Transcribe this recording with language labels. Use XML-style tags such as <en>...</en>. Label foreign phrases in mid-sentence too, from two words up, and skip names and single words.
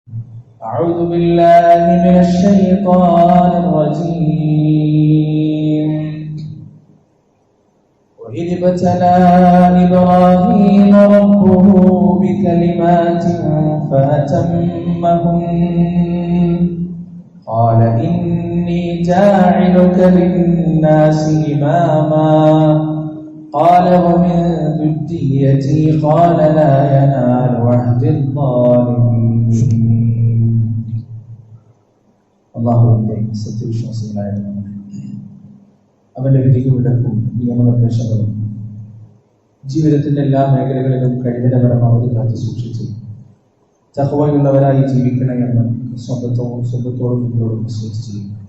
<ar>أعوذ بالله من الشيطان الرجيم وإذ ابتلى إبراهيم ربه بكلمات فأتمهن قال إني جاعلك للناس إماما قال ومن ذريتي قال لا ينال عهد الظالمين.</ar> <ml>അള്ളാഹുവിന്റെ സത്യവിശ്വാസികളായ അവന്റെ വിധികളുടെക്കും നിയമനിർദ്ദേശങ്ങളും ജീവിതത്തിന്റെ എല്ലാ മേഖലകളിലും കഴിവിനപരമാവധി കാത്തു സൂക്ഷിച്ച് തഖ്വയുള്ളവരായി ജീവിക്കണമെന്ന് സ്വന്തത്തോടും നിങ്ങളോടും വിശ്വസിച്ചു.</ml>